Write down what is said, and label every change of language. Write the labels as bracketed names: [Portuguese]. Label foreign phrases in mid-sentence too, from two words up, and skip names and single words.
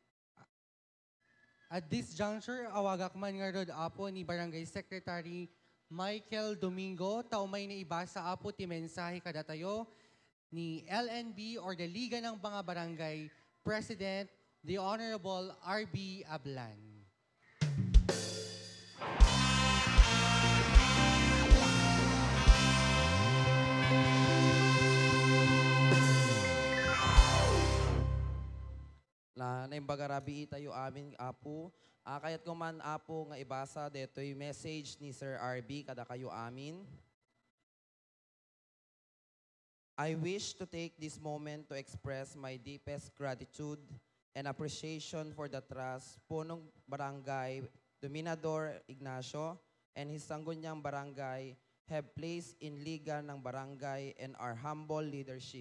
[English] At this juncture, [Iloko] awagak man nga rod apo ni Barangay Secretary Michael Domingo, taumay na ibasa apo ti mensahe kada tayo ni LNB [English] or the [Iloko] Liga ng mga Barangay President, [English] the Honorable RB Ablan. [Iloko] Na naimbagarabi tayo amin apo. Kayat ko man apo nga ibasa deto'y message ni Sir RB kada kayo amin. [English] I wish to take this moment to express my deepest gratitude and appreciation for the trust [Filipino] punong barangay [English] Dominador Ignacio and his Sangguniang Barangay have placed in Liga ng Barangay and our humble leadership.